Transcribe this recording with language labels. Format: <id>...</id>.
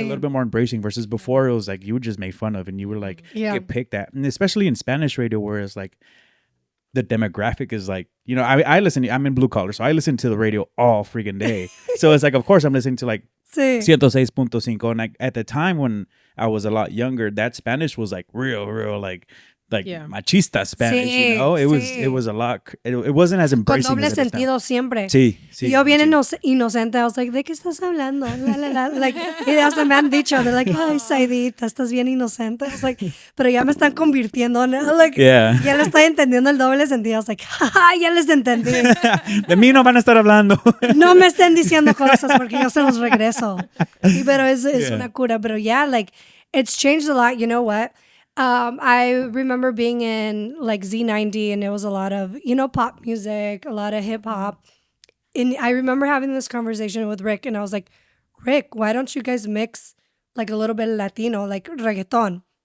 <en>It's a little bit more embracing versus before it was like you would just make fun of and you were like get picked at, and especially in Spanish radio where it's like the demographic is like, you know, I'm in blue collar, so I listen to the radio all freaking day. So it's like, of course I'm listening to like 106.5, and like at the time when I was a lot younger, that Spanish was like real like machista Spanish, you know. It was a lot. It wasn't as embracing.</en> <es>Con doble sentido siempre. Sí. Y yo bien inocente,</es> <en>I was like,</en> <es>¿de qué estás hablando? Like, y hasta me han dicho,</es> <en>they're like,</en> <es>ay, Zaydita, estás bien inocente.</es> <en>I was like,</en> <es>pero ya me están convirtiendo, ¿no? Like, ya le estoy entendiendo el doble sentido. I was like, jaja, ya les entendí. De mí no van a estar hablando. No me estén diciendo cosas porque yo se los regreso. Pero es una cura. Pero</es> <en>like, it's changed a lot. You know what? I remember being in like Z90 and it was a lot of, you know, pop music, a lot of hip hop. And I remember having this conversation with Rick and I was like, Rick, why don't you guys mix like a little bit of Latino, like reggaeton?</en>